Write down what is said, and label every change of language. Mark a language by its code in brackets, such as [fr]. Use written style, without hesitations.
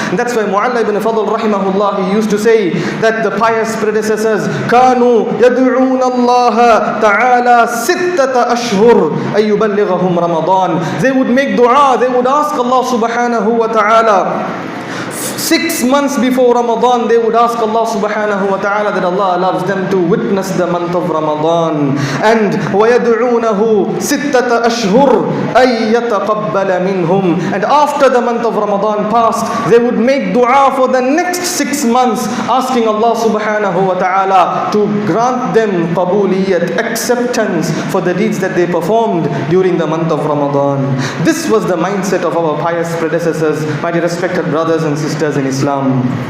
[en] And that's why Mu'alla ibn Fadl rahimahullah, he used to say that the pious predecessors, [ar] كانوا يدعون الله تعالى ستة أشهر أن يبلغهم رمضان. [en] They would make dua, they would ask Allah subhanahu wa ta'ala. 6 months before Ramadan, they would ask Allah subhanahu wa ta'ala that Allah allows them to witness the month of Ramadan. [ar] And وَيَدْعُونَهُ سِتَّةَ أَشْهُرٍ أَن يَتَقَبَّلَ مِنْهُمْ. [en] And after the month of Ramadan passed, they would make dua for the next 6 months, asking Allah subhanahu wa ta'ala to grant them qabuliyat, acceptance for the deeds that they performed during the month of Ramadan. This was the mindset of our pious predecessors, my dear respected brothers and sisters in Islam.